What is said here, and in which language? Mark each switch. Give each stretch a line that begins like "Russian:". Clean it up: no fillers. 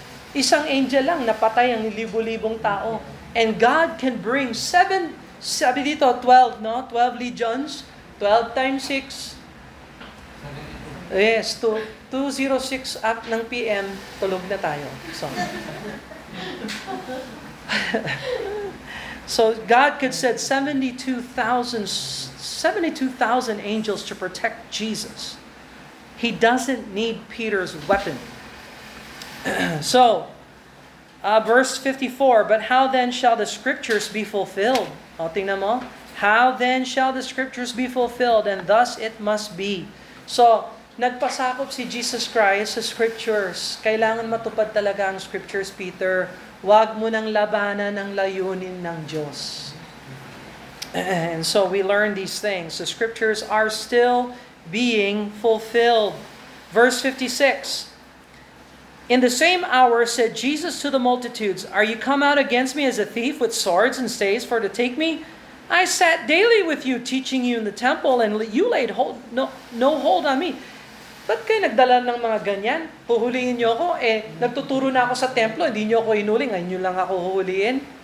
Filipino: Isang angel lang, napatay ang libo-libong tao.
English: And God can bring
Filipino: sabi dito, 12, no?
English: 12 legions, 12 times 6. Yes, 2:06 up ng PM,
Filipino: tulog na tayo.
English: So God could send 72,000 angels to protect Jesus. He doesn't need Peter's weapon. So, verse 54, But how then shall the scriptures be fulfilled?
Filipino: O, tingnan mo.
English: How then shall the scriptures be fulfilled? And thus it must be.
Filipino: So, nagpasakop si Jesus Christ sa scriptures. Kailangan matupad talaga ang scriptures, Peter. Huwag mo nang labanan ang layunin ng Diyos.
English: And so we learn these things. The scriptures are still being fulfilled. Verse 56. In the same hour said Jesus to the multitudes, Are you come out against me as a thief with swords and staves for to take me? I sat daily with you, teaching you in the temple, and you laid no hold on me.
Filipino: Ba't kayo nagdala ng mga ganyan? Huhulihin niyo ako? Nagtuturo na ako sa templo, hindi niyo ako hinuli, ngayon niyo lang ako huhulihin.